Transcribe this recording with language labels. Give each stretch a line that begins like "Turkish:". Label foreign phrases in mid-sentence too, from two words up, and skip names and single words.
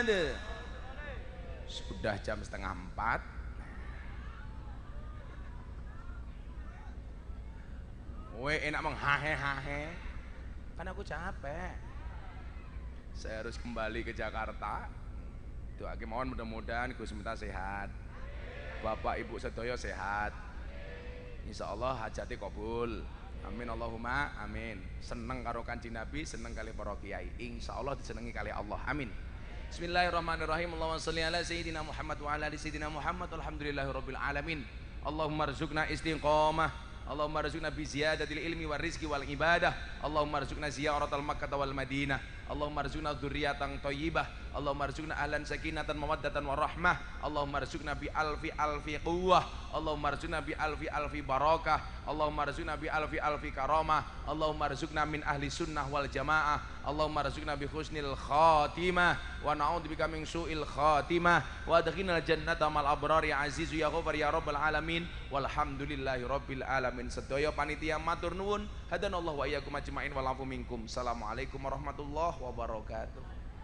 Indonesian: Sudah jam 3:30.
Javanese: Weh enak menghahe-hahe.
Indonesian: Kan aku capek. Saya harus kembali ke Jakarta. Doakan mohon mudah-mudahan Gus Miftah sehat.
Javanese: Bapak Ibu sedaya sehat.
Arabic: إن شاء الله
Javanese: hajati kabul.
Arabic: آمين اللهم آمين.
Javanese: Seneng karo Kanjeng Nabi, seneng kali para kiai.
Arabic: إن شاء الله
Javanese: disenengi kali Allah.
Arabic: Amin. بسم الله الرحمن الرحيم. اللهم صل على سيدنا محمد وعلى آل سيدنا محمد. الحمد لله رب العالمين. اللهم ارزقنا استقامة. اللهم ارزقنا بزيادة العلم والرزق والعبادة. اللهم ارزقنا زيارة مكة والمدينة. اللهم ارزقنا ذرية طيبة، اللهم ارزقنا أهلا سكينة ومودة ورحمة، اللهم ارزقنا بألف ألف قوة، اللهم ارزقنا بألف ألف بركة، اللهم ارزقنا بألف ألف كرامة، اللهم ارزقنا من أهل السنة والجماعة، اللهم ارزقنا بحسن الخاتمة ونعوذ بك من سوء الخاتمة وأدخلنا الجنة مع الأبرار يا عزيز يا غفار يا رب العالمين والحمد لله رب العالمين.
Javanese: Sedaya panitia matur nuwun,
Arabic: هدانا الله وإياكم أجمعين والعفو منكم. السلام عليكم ورحمة الله وبركاته.